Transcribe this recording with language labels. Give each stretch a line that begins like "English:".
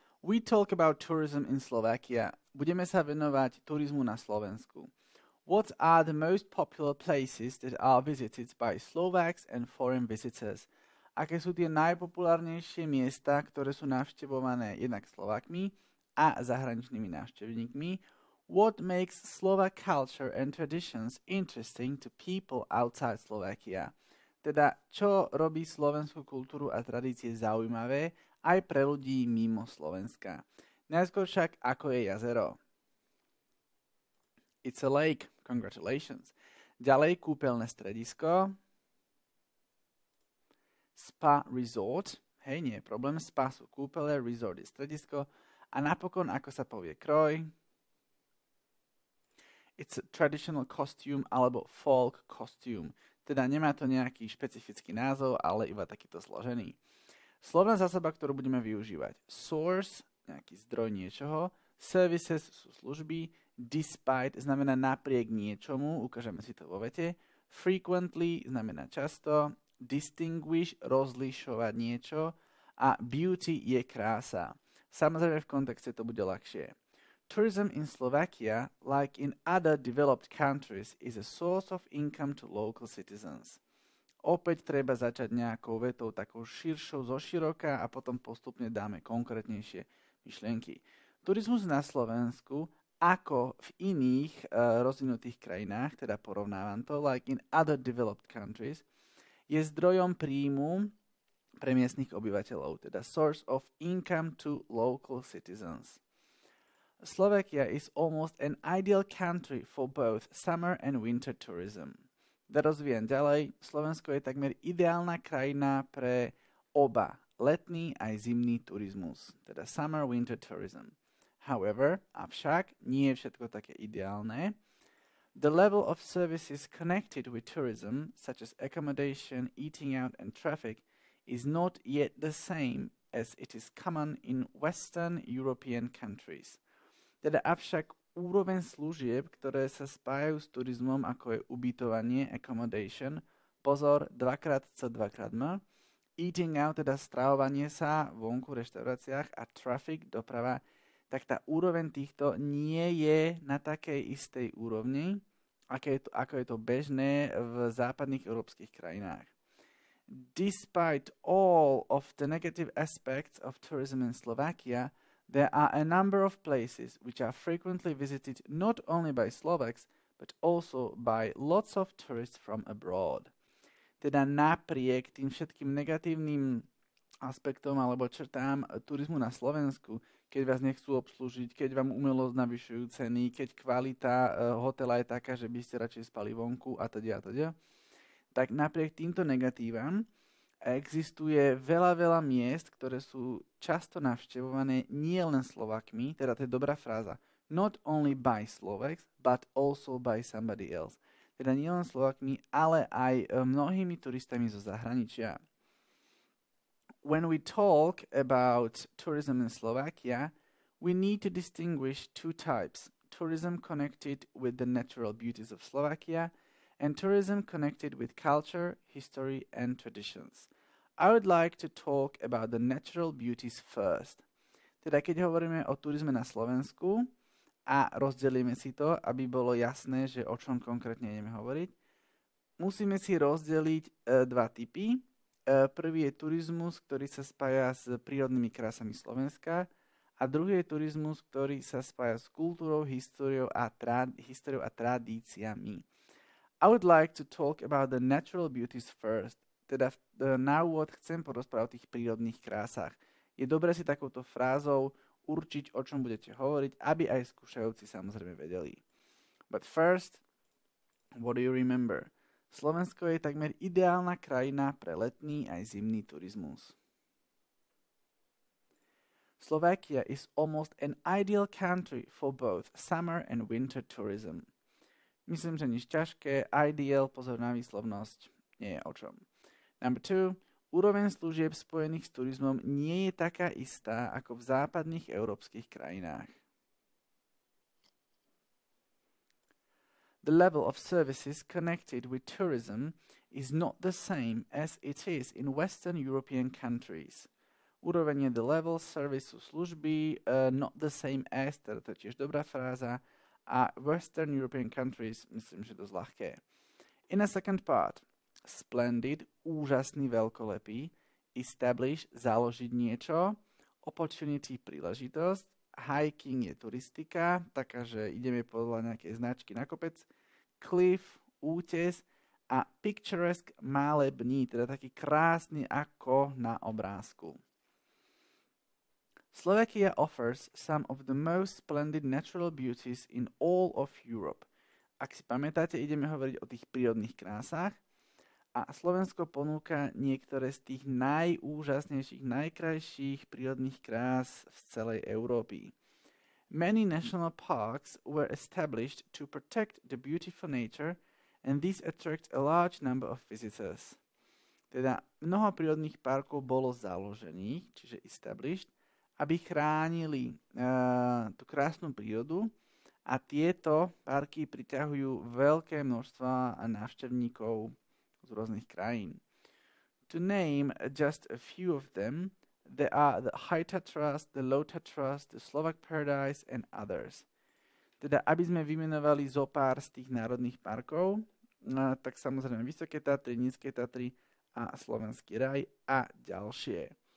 English: We talk about tourism in Slovakia.
Slovak: Budeme sa venovať turizmu na Slovensku.
English: What are the most popular places that are visited by Slovaks and foreign visitors?
Slovak: Aké sú tie najpopulárnejšie miesta, ktoré sú navštevované jednak Slovákmi a zahraničnými návštevníkmi?
English: What makes Slovak culture and traditions interesting to people outside Slovakia?
Slovak: Teda, čo robí slovenskú kultúru a tradície zaujímavé aj pre ľudí mimo Slovenska. Najskôr však, ako je jazero.
English: It's a lake. Congratulations.
Slovak: Ďalej, kúpeľné stredisko. Spa resort. Hej, nie je problém. Spa sú kúpele, resort je stredisko. A napokon, ako sa povie kroj.
English: It's a traditional costume alebo folk costume.
Slovak: Teda nemá to nejaký špecifický názov, ale iba takýto složený. Slovná zásoba, ktorú budeme využívať. Source, nejaký zdroj niečoho. Services sú služby. Despite znamená napriek niečomu, ukážeme si to vo vete. Frequently znamená často. Distinguish, rozlišovať niečo. A beauty je krása. Samozrejme v kontexte to bude ľahšie.
English: Tourism in Slovakia, like in other developed countries, is a source of income to local citizens.
Slovak: Opäť treba začať nejakou vetou takou širšou zoširoka a potom postupne dáme konkrétnejšie myšlienky. Turizmus na Slovensku, ako v iných rozvinutých krajinách, teda porovnávam to,
English: like in other developed countries,
Slovak: je zdrojom príjmu pre miestnych obyvateľov, teda
English: source of income to local citizens. Slovakia is almost an ideal country for both summer and winter tourism.
Slovak: Da rozvíjam ďalej, Slovensko je takmer ideálna krajina pre oba, letný aj zimný turizmus, teda
English: summer winter tourism.
Slovak: However, avšak, nie je všetko také ideálne.
English: The level of services connected with tourism, such as accommodation, eating out and traffic, is not yet the same as it is common in Western European countries.
Slovak: Teda avšak úroveň služieb, ktoré sa spájajú s turizmom, ako je ubytovanie, accommodation, pozor, 2x, 2x,
English: eating out,
Slovak: teda stravovanie sa vonku v reštauráciách a traffic, doprava, tak tá úroveň týchto nie je na takej istej úrovni, ako je to bežné v západných európskych krajinách.
English: Despite all of the negative aspects of tourism in Slovakia, there are a number of places which are frequently visited not only by Slovaks, but also by lots of tourists from abroad.
Slovak: Teda napriek tým všetkým negatívnym aspektom alebo črtám turizmu na Slovensku, keď vás nechcú obslúžiť, keď vám umelo navyšujú ceny, keď kvalita hotela je taká, že by ste radšej spali vonku a teda. Tak napriek týmto negatívam existuje veľa miest, ktoré sú často navštevované nie len Slovakmi, teda to je dobrá fráza,
English: not only by Slovaks, but also by somebody else.
Slovak: Teda nie len Slovakmi, ale aj mnohými turistami zo zahraničia.
English: When we talk about tourism in Slovakia, we need to distinguish two types. Tourism connected with the natural beauties of Slovakia and tourism connected with culture, history and traditions. I would like to talk about the natural beauties first.
Slovak: Teda keď hovoríme o turizme na Slovensku a rozdelíme si to, aby bolo jasné, že o čom konkrétne ideme hovoriť, musíme si rozdeliť dva typy. Prvý je turizmus, ktorý sa spája s prírodnými krásami Slovenska a druhý je turizmus, ktorý sa spája s kultúrou, históriou a tradíciami.
English: I would like to talk about the natural beauties first.
Slovak: Teda na úvod chcem porozprávať o tých prírodných krásach. Je dobré si takouto frázou určiť, o čom budete hovoriť, aby aj skúšajúci samozrejme vedeli.
English: But first, what do you remember?
Slovak: Slovensko je takmer ideálna krajina pre letný aj zimný turizmus.
English: Slovakia is almost an ideal country for both summer and winter tourism.
Slovak: Myslím, že nič ťažké, ideal, pozor na výslovnosť, nie je o čom.
English: Number 2.
Slovak: Úroveň služieb spojených s turizmom nie je taká istá ako v západných európskych krajinách.
English: The level of services connected with tourism is not the same as it is in Western European countries.
Slovak: Úroveň je the level, service sú služby,
English: not the same as,
Slovak: teda to je tiež dobrá fráza, a
English: Western European countries,
Slovak: myslím, že dosť ľahké. In a second part, splendid, úžasný, veľkolepý, establish, založiť niečo, opportunity, príležitosť, hiking je turistika, taká, že ideme podľa nejakej značky na kopec, cliff, útes a picturesque, málebný, teda taký krásny ako na obrázku.
English: Slovakia offers some of the most splendid natural beauties in all of Europe.
Slovak: Ak si pamätáte, ideme hovoriť o tých prírodných krásach a Slovensko ponúka niektoré z tých najúžasnejších, najkrajších prírodných krás v celej Európy.
English: Many national parks were established to protect the beautiful nature and these attract a large number of visitors.
Slovak: Teda mnoho prírodných parkov bolo založených, čiže established, aby chránili tú krásnu prírodu a tieto parky priťahujú veľké množstva návštevníkov z rôznych krajín.
English: To name just a few of them, there are the High Tatras, the Low Tatras, the Slovak Paradise and others.
Slovak: Teda, aby sme vymenovali zo pár z tých národných parkov, tak samozrejme Vysoké Tatry, Nízke Tatry a Slovenský raj a ďalšie.